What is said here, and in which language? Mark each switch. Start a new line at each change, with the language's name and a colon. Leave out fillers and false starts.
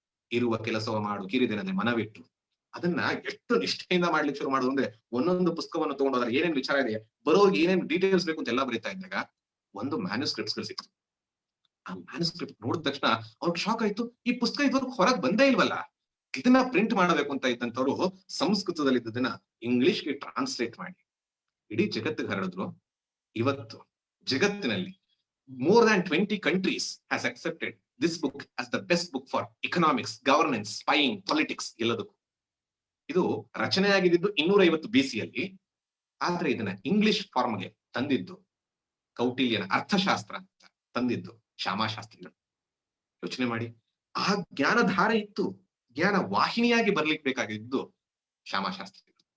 Kannada: ಇರುವ ಕೆಲಸವ ಮಾಡು ಕಿರಿದಿನದೆ ಮನವಿಟ್ಟು, ಅದನ್ನ ಎಷ್ಟು ನಿಷ್ಠೆಯಿಂದ ಮಾಡ್ಲಿಕ್ಕೆ ಶುರು ಮಾಡೋದು ಅಂದ್ರೆ, ಒಂದೊಂದು ಪುಸ್ತಕವನ್ನು ತಗೊಂಡೋದ್ರೆ ಏನೇನ್ ವಿಚಾರ ಇದೆ, ಬರೋರ್ಗೆ ಏನೇನ್ ಡೀಟೇಲ್ಸ್ ಬೇಕು ಅಂತ ಎಲ್ಲ ಬರೀತಾ ಇದ್ದಾಗ ಒಂದು ಮ್ಯಾನುಸ್ಕ್ರಿಪ್ಟ್ಸ್ ಗಳು ಸಿಕ್ತು. ಆ ಮ್ಯಾನುಸ್ಕ್ರಿಪ್ಟ್ ನೋಡಿದ ತಕ್ಷಣ ಅವ್ರಿಗೆ ಶಾಕ್ ಆಯ್ತು, ಈ ಪುಸ್ತಕ ಇದ್ವರೆಗೂ ಹೊರಗೆ ಬಂದೇ ಇಲ್ವಲ್ಲ, ಇದನ್ನ ಪ್ರಿಂಟ್ ಮಾಡಬೇಕು ಅಂತ ಇದ್ದಂತವ್ರು ಸಂಸ್ಕೃತದಲ್ಲಿ ಇದ್ದದನ್ನ ಇಂಗ್ಲಿಷ್ಗೆ ಟ್ರಾನ್ಸ್ಲೇಟ್ ಮಾಡಿ ಇಡೀ ಜಗತ್ತಿಗೆ ಹರಡಿದ್ರು. ಇವತ್ತು ಜಗತ್ತಿನಲ್ಲಿ
English: more than 20 countries has accepted this book as the best book for economics, governance, spying, politics
Kannada: ಎಲ್ಲದಕ್ಕೂ. ಇದು ರಚನೆಯಾಗಿದ್ದು 250 BC-ಯಲ್ಲಿ. ಆದ್ರೆ ಇದನ್ನ ಇಂಗ್ಲಿಷ್ ಫಾರ್ಮ್ಗೆ ತಂದಿದ್ದು ಕೌಟಿಲ್ಯನ ಅರ್ಥಶಾಸ್ತ್ರ ಅಂತ ತಂದಿದ್ದು ಶ್ಯಾಮಾಶಾಸ್ತ್ರಿಗಳು. ಯೋಚನೆ ಮಾಡಿ, ಆ ಜ್ಞಾನಧಾರೆ ಇತ್ತು, ಜ್ಞಾನ ವಾಹಿನಿಯಾಗಿ ಬರ್ಲಿಕ್ಕೆ ಬೇಕಾಗಿದ್ದು ಶ್ಯಾಮಾಶಾಸ್ತ್ರಿಗಳು.